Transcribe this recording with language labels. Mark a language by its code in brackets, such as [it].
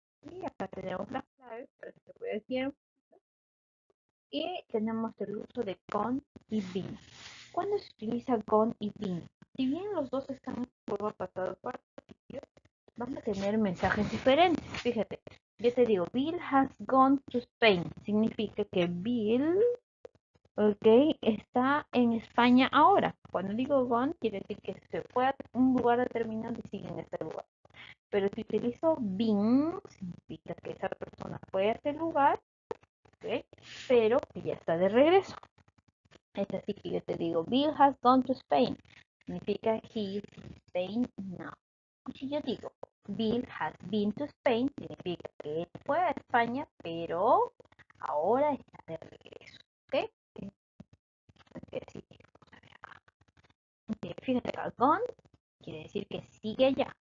[es] Y acá tenemos las claves para que se pueda decir. Y tenemos el uso de con y been. ¿Cuándo se utiliza con y been? Si bien los dos están en forma pasado participio, van a tener mensajes diferentes. Fíjate, yo te digo, [en] Bill has gone to Spain. [es] Significa que Bill, ok, está en España ahora. Cuando digo gone, quiere decir que se fue a un lugar determinado y sigue en ese lugar. Pero si utilizo been, significa que esa persona fue a ese lugar, ¿ok? Pero que ya está de regreso. Es así que yo te digo, [en] Bill has gone to Spain. [es] Significa [en] he is in Spain now. [es] Si yo digo, [en] Bill has been to Spain, [es] significa que él fue a España, pero ahora está de regreso. ¿Ok? Así que vamos a ver acá. Okay, fíjate acá, gone quiere decir que sigue allá.